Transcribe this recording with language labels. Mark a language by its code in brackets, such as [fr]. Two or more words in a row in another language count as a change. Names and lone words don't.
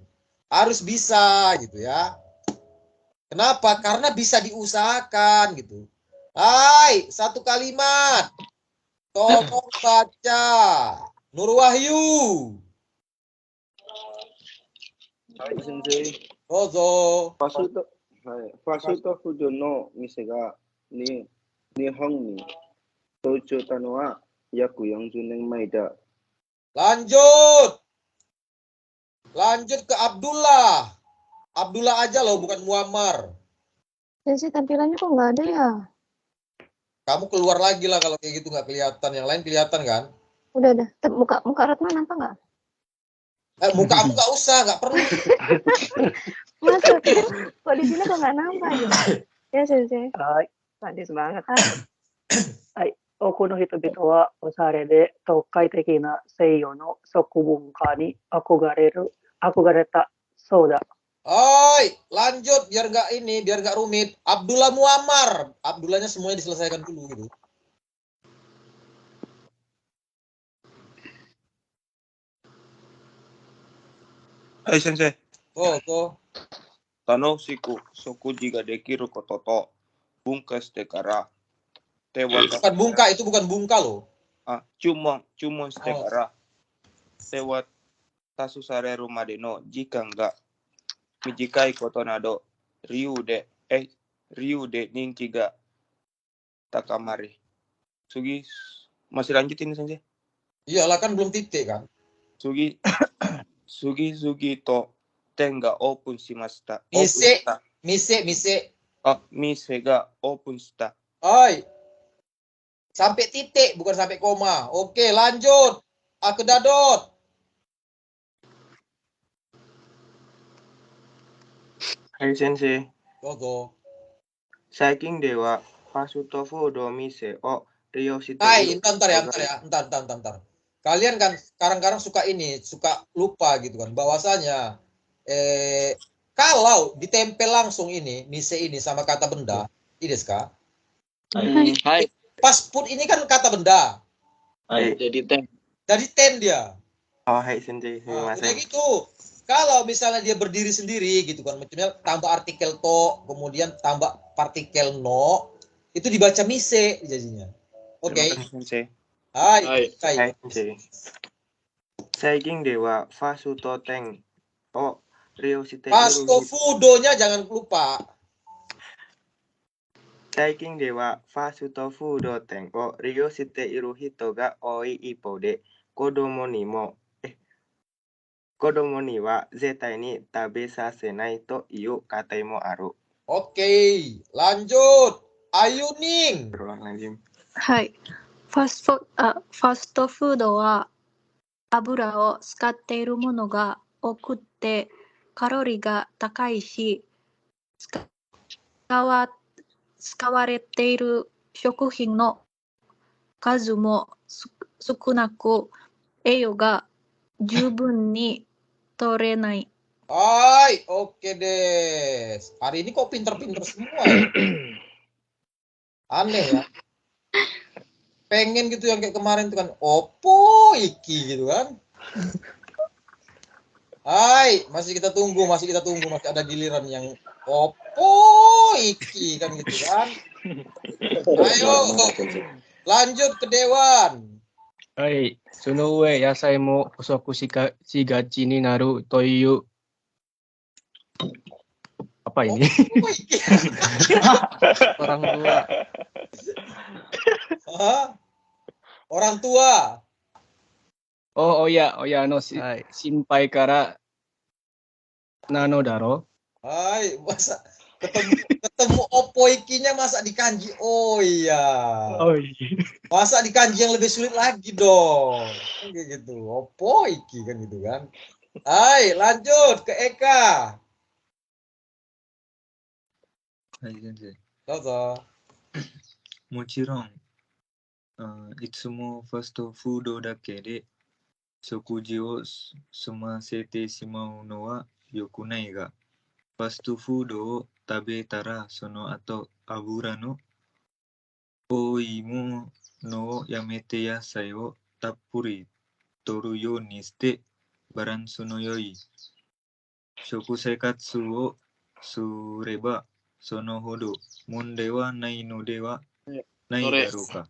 [id] Harus bisa gitu ya. Kenapa? Karena bisa diusahakan gitu. Hai, satu kalimat. Tolong baca. Nur Wahyu. Hai, sensei. Dozo. [ja] ファストフードの店が日本に登場したのは約40年前だ。 [id] Lanjut. Lanjut ke Abdullah. Abdullah aja loh, bukan Muammar. Sensei, tampilannya kok nggak ada ya? Kamu keluar lagi lah kalau kayak gitu nggak kelihatan. Yang lain kelihatan kan? Udah. Muka Ratna nampak nggak? Muka aku nggak usah, nggak perlu. Masa? Kok di sini kok nggak nampak ya? Ya, sensei. はい、sadis banget. [ja] はい、多くの人々はおしゃれで特会的な西洋の食文化に憧れたそうだ。 [id] Oi, lanjut biar nggak rumit. Abdullah Muammar. Abdullahnya semuanya diselesaikan dulu gitu. Hai sensei. Oh. [ja] 楽しく食事ができることと文化してから手渡 [id] Bukan bungka, itu bukan bungka loh. [ja] 注文してから手渡されるまでの時間が短いことなど理由で人気が高まり。 [id] Sugi masih lanjut ini sensei? Iyalah kan belum titik kan. [ja] Sugi to店がオープンしました。店。店がオープンした。 [id] Oi. Sampai titik, bukan sampai koma. Oke, lanjut. Aku Dadot. Hai sensei. Dozo. [ja] 最近ではファストフード店を利用している。 [id] Hai, entar ya. Kalian kan sekarang suka lupa gitu kan. Bahwasanya kalau ditempel langsung ini, mise ini sama kata benda, [ja] ですか? [id] Hai. [en] Fast food [id] ini kan kata benda. Hai. Jadi ten dia. Oh, hai sensei. Udah gitu. Kalau misalnya dia berdiri sendiri gitu kan, macamnya tambah artikel to, kemudian tambah partikel no, itu dibaca mise jadinya. Oke. Hai. Hai sensei. [ja] 最近ではファスト店を利用している。 [en] Fast food- [id] nya jangan lupa. [ja] 最近ではファストフード店を利用している人が多い一方で、子供には絶対に食べさせないという家庭もある。 [id] Oke, lanjut. Ayu Ning. [ja] はい。ファストフードは油を使っているものが多くてカロリーが高いし、使われている食品の数も少なく栄養が十分に取れない。 [id] Hai, oke deh. Hari ini kok pinter-pinter semua ya? Aneh ya. Pengen gitu yang kayak kemarin tuh kan, [jv] opo iki [id] gitu kan. Hai, masih kita tunggu, masih ada giliran yang [jv] Opo iki [id] kan gitu kan. Ayo lanjut ke Dewan. [ja] はい。その上、野菜も不足しがちになるという。 [id] Apa ini? [jv] Opo iki. [id] Orang tua. Hah? Orang tua. Oh ya, Hai. [ja] 心配からなのだろ [id] Hai, masa ketemu [jv] opo ikinya [id] masa di kanji. Oh iya. iya. Masa di kanji yang lebih sulit lagi dong. Kan kayak gitu. [jv] Opo iki [id] kan gitu kan. Hai, lanjut ke Eka. [ja] はい、先生。 [id] Dozo. [ja] もちろん、いつもファストフードだけで食事を済ませてしまうのは良くないが、ファストフードを食べたらその後油の多いものをやめて野菜をたっぷり摂るようにしてバランスの良い食生活をすればそのほど問題はないのではないだろうか。